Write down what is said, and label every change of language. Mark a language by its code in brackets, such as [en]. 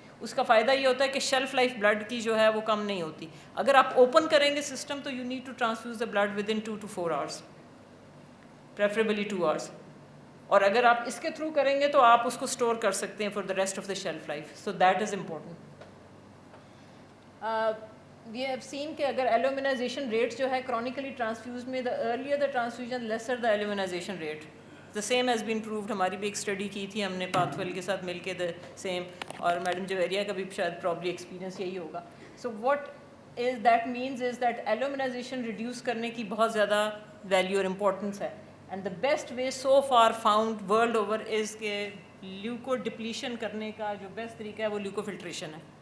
[ur] اس کا فائدہ یہ ہوتا ہے کہ شیلف لائف بلڈ کی جو ہے وہ کم نہیں ہوتی. اگر آپ اوپن کریں گے سسٹم تو [en] You need to transfuse the blood within 2 to 4 hours, preferably 2 hours. [ur] اور اگر آپ اس کے تھرو کریں گے تو آپ اس کو اسٹور کر سکتے ہیں [en] For the rest of the shelf life. So that is important. We have seen کہ اگر alloimmunization rate [ur] جو ہے [en] Chronically transfused میں, the earlier the transfusion lesser the alloimmunization rate. The same has been proved. [ur] ہماری بھی ایک اسٹڈی کی تھی ہم نے پاتھویل کے ساتھ مل کے, [en] the same, [ur] اور میڈم جویریہ کا بھی شاید پرابلی ایکسپیرینس یہی ہوگا. [en] so what is that [ur] means is that ایلومنائزیشن reduce کرنے کی بہت زیادہ ویلیو اور امپورٹنس ہے. [en] and the best way so far found world over is [ur] کہ لیوکو ڈپلیشن کرنے کا جو بیسٹ طریقہ ہے [en] وہ leukofiltration ہے.